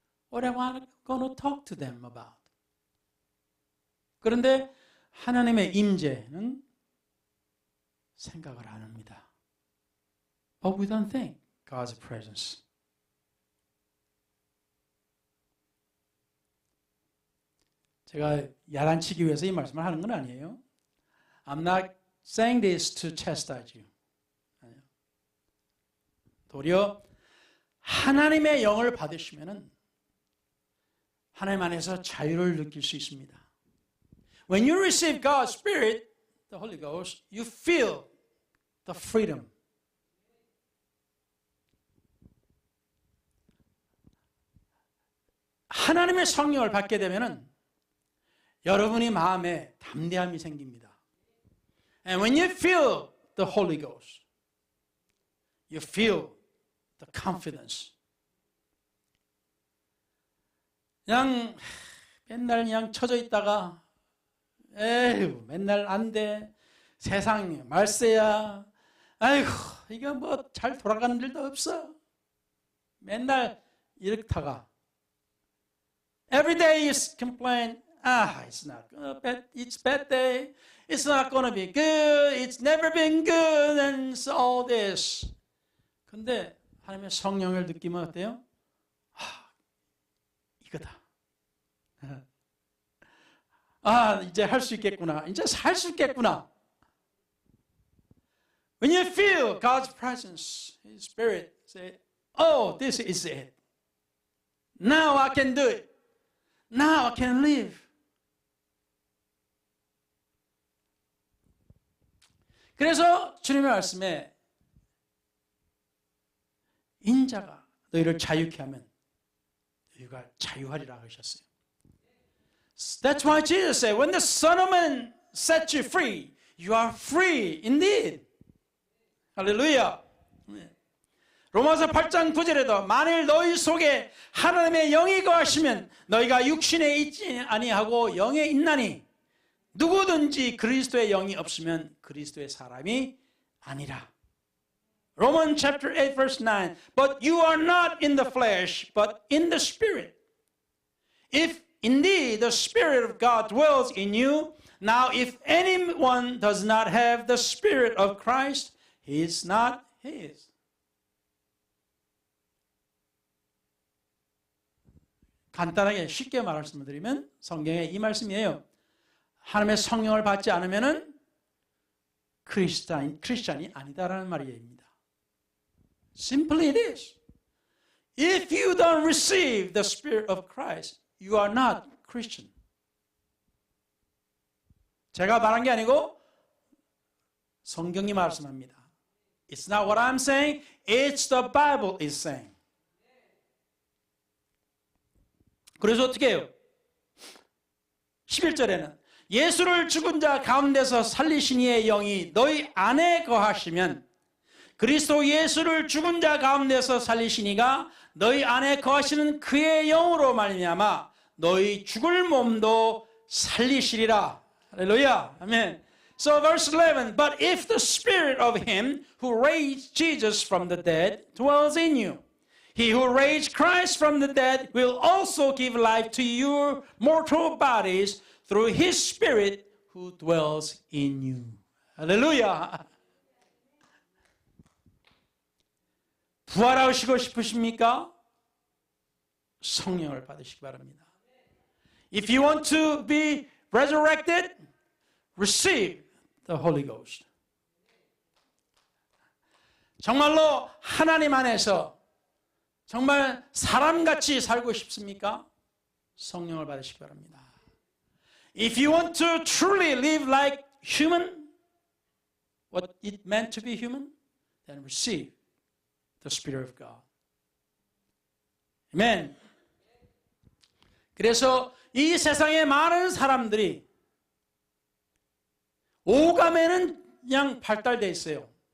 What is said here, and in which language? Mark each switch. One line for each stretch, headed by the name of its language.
English: What am I going to talk to them about?
Korean: 그런데 하나님의 임재는 생각을 안 합니다.
English: But we don't think God's presence.
Korean: 제가 야단치기 위해서 이 말씀을 하는 건 아니에요.
English: I'm not saying this to chastise you.
Korean: 도리어 하나님의 영을 받으시면은 하나님 안에서 자유를 느낄 수 있습니다.
English: When you receive God's Spirit, the Holy Ghost, you feel the freedom.
Korean: 하나님의 성령을 받게 되면은 여러분이 마음에 담대함이 생깁니다.
English: And when you feel the Holy Ghost, you feel the confidence.
Korean: 그냥 맨날 그냥 처져 있다가 에휴 맨날 안 돼. 세상 말세야. 아이고 이거 뭐 잘 돌아가는 일도 없어. 맨날 이렇다가
English: every day you complain. It's not bad. It's bad day. It's not going to be good. It's never been good. And so all this.
Korean: 근데 하나님의 성령을 느끼면 어때요? 이거다. 이제 할 수 있겠구나. 이제 살 수 있겠구나.
English: When you feel God's presence, His Spirit, say, oh, this is it. Now I can do it. Now I can live.
Korean: 그래서 주님의 말씀에 인자가 너희를 자유케 하면 너희가 자유하리라 하셨어요.
English: That's why Jesus said, when the Son of Man sets you free, you are free indeed.
Korean: 할렐루야. 로마서 8장 9절에도 만일 너희 속에 하나님의 영이 거하시면 너희가 육신에 있지 아니하고 영에 있나니 누구든지 그리스도의 영이 없으면 그리스도의 사람이 아니라.
English: Romans chapter 8 verse 9. But you are not in the flesh, but in the Spirit. If indeed the Spirit of God dwells in you, now if anyone does not have the Spirit of Christ, he is not his.
Korean: 간단하게 쉽게 말씀드리면 성경의 이 말씀이에요. 하나님의 성령을 받지 않으면은 크리스찬이 아니다라는 말입니다.
English: Simply it is. If you don't receive the Spirit of Christ, you are not Christian.
Korean: 제가 말한 게 아니고 성경이 말씀합니다.
English: It's not what I'm saying, it's the Bible is saying.
Korean: 그래서 어떻게 해요? 11절에는 예수를 죽은 자 가운데서 살리신 이의 영이 너희 안에 거하시면 그리스도 예수를 죽은 자 가운데서 살리신 이가 너희 안에 거하시는 그의 영으로 말미암아 너희 죽을 몸도 살리시리라. 할렐루야. 아멘.
English: So verse 11, but if the spirit of him who raised Jesus from the dead dwells in you, he who raised Christ from the dead will also give life to your mortal bodies through his spirit who dwells in you.
Korean: 할렐루야. 부활하시고 싶으십니까? 성령을 받으시기 바랍니다.
English: If you want to be resurrected, receive the Holy Ghost.
Korean: 정말로 하나님 안에서 정말 사람같이 살고 싶습니까? 성령을 받으시기 바랍니다.
English: If you want to truly live like human, what it meant to be human, then receive the Spirit of God. Amen.
Korean: 그래서 이 세상에 많은 사람들이 오감에는 그냥 발달되어 있어요.